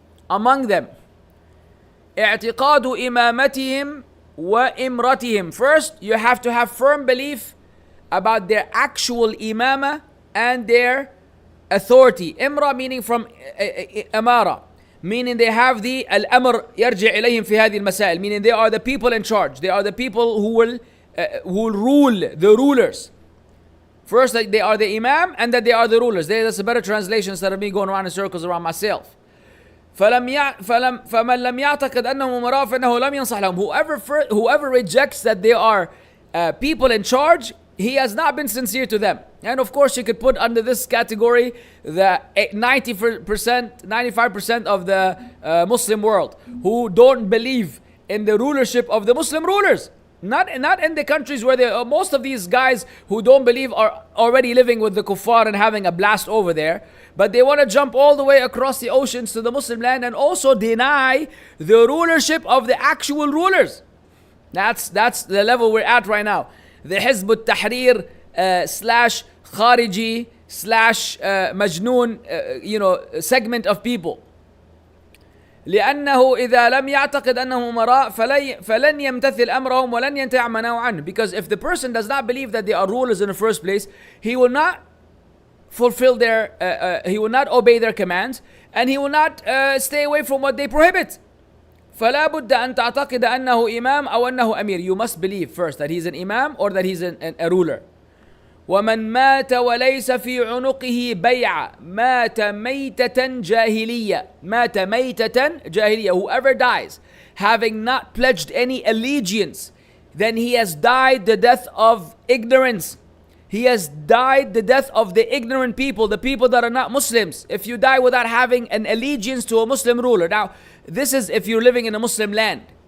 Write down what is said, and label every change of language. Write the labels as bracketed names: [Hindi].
[English] Among them, [Arabic] اعتقاد إمامتهم وإمرتهم. [English] First, you have to have firm belief about their actual imama and their authority. Imra meaning from amara, meaning they have the al-amr [Arabic] يرجع إليهم في هذه المسائل, [English] meaning they are the people in charge. They are the people who will rule, the rulers. First, that they are the imam and that they are the rulers. That's a better translation instead of me going around in circles around myself. [Arabic] فمن لم يعتقد أنهم أمراء فإنه لم ينصح لهم. [English] Whoever rejects that they are people in charge, he has not been sincere to them. And of course, you could put under this category the 90%, 95% of the Muslim world who don't believe in the rulership of the Muslim rulers. Not in the countries where most of these guys who don't believe are already living with the kuffar and having a blast over there. But they want to jump all the way across the oceans to the Muslim land and also deny the rulership of the actual rulers. That's the level we're at right now. The Hizb al-Tahrir slash Khariji slash Majnoon segment of people. [Arabic] لأنه إذا لم يعتقد أنهم أمراء فلن يمتثل أمرهم ولن ينتهي عما نهوا عنه. [English] Because if the person does not believe that they are rulers in the first place, he will not fulfill he will not obey their commands, and he will not stay away from what they prohibit. [Arabic] فلا بد أن تعتقد أنه إمام أو أنه أمير. [English] You must believe first that he's an imam or that he's a ruler. [Arabic] ومن مات وليس في عنقه بيعة مات ميتة جاهلية. مات ميتة جاهلية. [English] Whoever dies having not pledged any allegiance, then he has died the death of ignorance. He has died the death of the ignorant people, the people that are not Muslims. If you die without having an allegiance to a Muslim ruler. Now, this is if you're living in a Muslim land.